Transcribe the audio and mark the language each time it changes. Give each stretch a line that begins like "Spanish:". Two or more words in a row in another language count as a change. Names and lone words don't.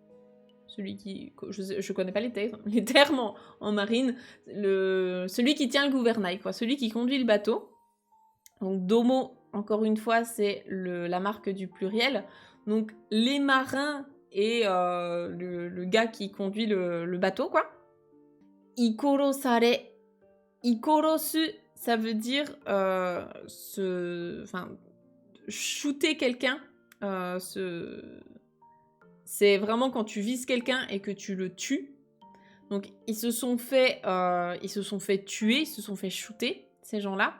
French: je connais pas les termes en marine, celui qui tient le gouvernail, quoi, celui qui conduit le bateau. Donc domo, encore une fois, c'est la marque du pluriel. Donc les marins et le gars qui conduit le bateau, quoi. Ikoro sare. Ikorosu, ça veut dire shooter quelqu'un, c'est vraiment quand tu vises quelqu'un et que tu le tues. Donc ils se sont fait tuer, ils se sont fait shooter, ces gens-là.